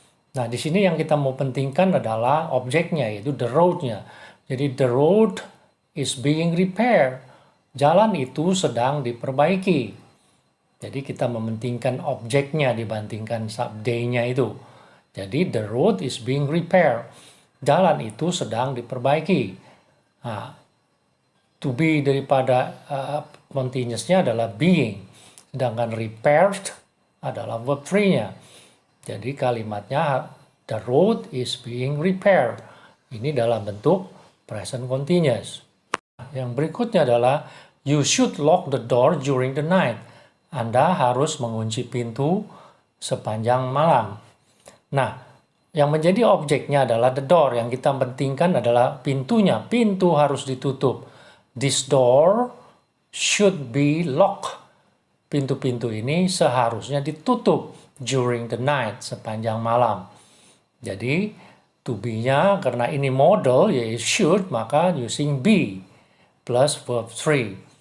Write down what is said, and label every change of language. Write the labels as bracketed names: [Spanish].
[Indonesian] Nah, di sini yang kita mau pentingkan adalah objeknya, yaitu the road-nya. [English] Jadi, the road is being repaired. [Indonesian] Jalan itu sedang diperbaiki. Jadi, kita mementingkan objeknya dibandingkan subject-nya itu. [English] Jadi, the road is being repaired. [Indonesian] Jalan itu sedang diperbaiki. Nah, to be daripada continuous-nya adalah being. Sedangkan repaired adalah verb 3-nya. Jadi, kalimatnya [English] the road is being repaired. [Indonesian] Ini dalam bentuk [English] present continuous. [Indonesian] Yang berikutnya adalah [English] you should lock the door during the night. [Indonesian] Anda harus mengunci pintu sepanjang malam. Nah, yang menjadi objeknya adalah the door. Yang kita pentingkan adalah pintunya. Pintu harus ditutup. [English] This door should be locked. [Indonesian] Pintu-pintu ini seharusnya ditutup [English] during the night, [Indonesian] sepanjang malam. Jadi, to be-nya karena ini model, yaitu should, maka [English] using be plus verb 3.